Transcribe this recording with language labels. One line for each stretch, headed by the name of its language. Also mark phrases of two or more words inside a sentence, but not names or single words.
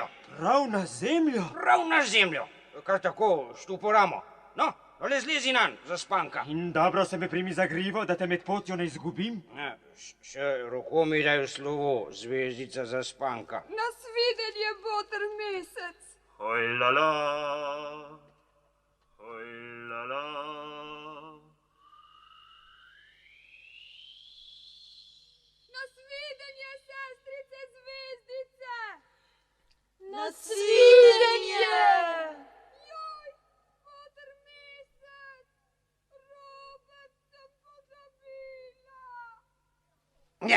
Slovenian: Prav na zemljo? Prav na zemljo. Kar tako, štuporamo. No, le zlezi nanj, Zaspanka. In dobro se me primi za grivo, da te med potjo ne izgubim? Še roko mi daj v slovo, zvezdica Zaspanka. Nasvidenje, boter mesec. Hoj la la, hoj la la. Nasvidenje, sestrice zvezdice. Nasvidenje! Joj, boter mesec, robec sem pozabila.